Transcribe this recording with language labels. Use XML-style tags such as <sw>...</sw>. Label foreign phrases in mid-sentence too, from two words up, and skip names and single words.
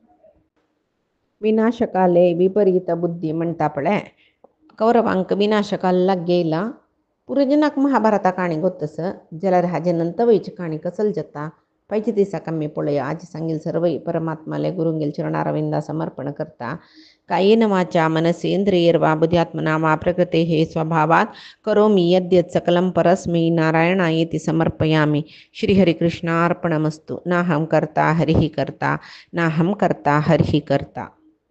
<sa>विनाशकाले विपरीत बुद्धी</sa> <kok>म्हणटा पळय कौरवांक विनाशकाल लागेला पुरजनाक महाभारता काणी गोतस जाल्यार हाजे नंतवयची काणी कसल जाता पैचे दिसाक आमी पळया आज सांगील सर्व परमात्माले गुरुंगेल चरणारविंदा समर्पण करता</kok> <sa>कायेन वाचा मनसेंद्रियर्वा बुद्ध्यात्मना वा प्रकृतेः स्वभावात् करोमि यद्यत् सकलं परस्मै नारायणायेति समर्पयामि श्रीहरिकृष्णार्पणमस्तु नाहं कर्ता हरिः कर्ता नाहं कर्ता हरिः कर्ता।</sa>